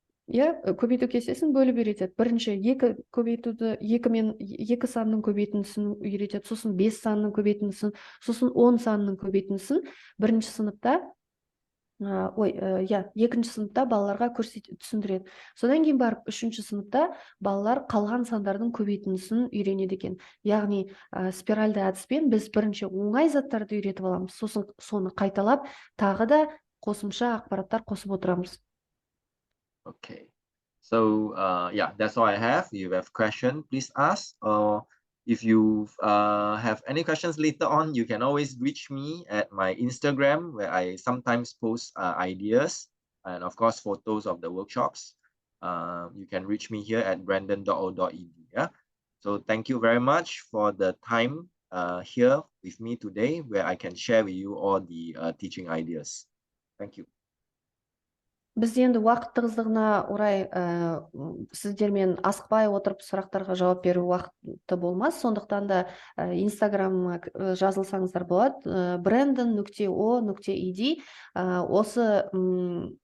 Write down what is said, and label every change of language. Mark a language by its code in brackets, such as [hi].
[kk] Көбейту кестесін бөліп үйретеді. Бірінші екі санның көбейтіндісін үйретеді, сосын 5 санның көбейтіндісін, сосын 10 санның көбейтіндісін бірінші сыныпта, екінші сыныпта балаларға түсіндіреді. Содан кейін барып үшінші сыныпта балалар қалған сандардың көбейтіндісін үйренеді екен. Яғни спиральды әдіспен біз бірінші оңай заттарды үйретіп аламыз, сосын соны қайталап, тағы да қосымша ақпараттар қосып отырамыз. [en] Okay, so yeah, that's all I have. If you have question, please ask. Or if you have any questions later on, you can always reach me at my Instagram, where I sometimes post ideas and of course photos of the workshops. You can reach me here at brandon.o.ed. Yeah. So thank you very much for the time here with me today, where I can share with you all the teaching ideas. Thank you. [kk] Біз енді уақыт тығыздығына орай сіздермен асықпай отырып сұрақтарға жауап беру уақыты болмас. Сондықтан да Инстаграмға жазылсаңыздар болады. brandon.o.ed.